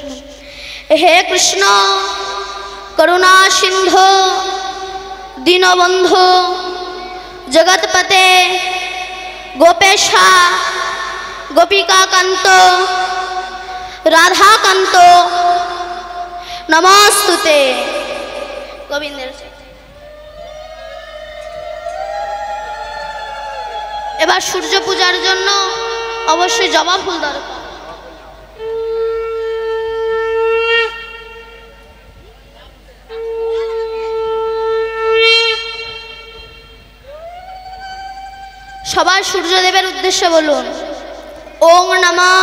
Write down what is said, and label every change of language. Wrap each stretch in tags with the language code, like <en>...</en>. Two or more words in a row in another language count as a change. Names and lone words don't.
<sa>हे कृष्ण करुणा सिंधु दीनबंधु जगतपते गोपेशा गोपिका कांत राधा कांत नमस्तुते।</sa> <bn>गोविंदेर এবার সূর্য পূজার জন্য অবশ্যই জবা ফুল দরকার। সবাই সূর্যদেবের উদ্দেশ্যে বলুন</bn> <sa>ওং নমঃ</sa>